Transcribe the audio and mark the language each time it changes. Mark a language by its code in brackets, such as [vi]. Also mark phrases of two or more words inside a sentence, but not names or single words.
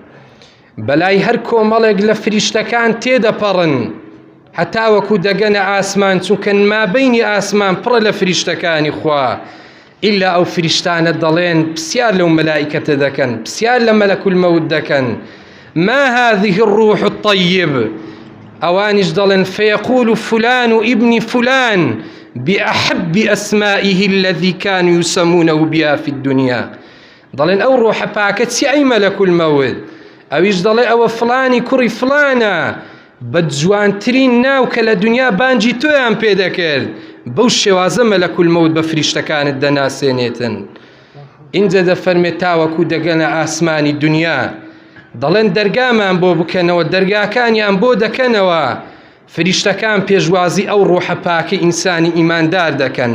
[ckb] بەلای هەر کۆمەڵێک لە فریشتەکان تێدەپەڕن هەتا وەکو دەگەنە ئاسمان، چونکە مابەینی ئاسمان پڕە لە فریشتەکانی خوا، ئیلا ئەو فریشتانە دەڵێن پرسیار لەو مەلائیکەتە دەکەن، پرسیار لە [ar] مەلەک المەوت [ckb] دەکەن، [ar] ما هذه الروح الطيب، [ckb] ئەوانیش دەڵێن [ar] فيقول فلان ابن فلان بأحب أسمائه الذي كانوا يسمونه بها في الدنيا، [ckb] دەڵێن ئەو ڕۆحە پاکە چی ئەی [ar] مەلەک المەوت، [ckb] ئەویش دەڵێ ئەوە فلانی کوڕی فلانە، بە جوانترین ناو کە لە دنیا بانجی تۆیان پێدەکرد، بەو شێوازە [ar] مەلەک المەوت [ckb] بە فریشتەکانت دەناسێنێتن. ئینجا دەفەرمێت تاوەکو دەگەنە ئاسمانی دنیا، دەڵێن دەرگامان بۆ بکەنەوە، دەرگاکانیان بۆ دەکەنەوە، فریشتەکان پێشوازی ئەو ڕۆحە پاکە ئینسانی ئیماندار دەکەن.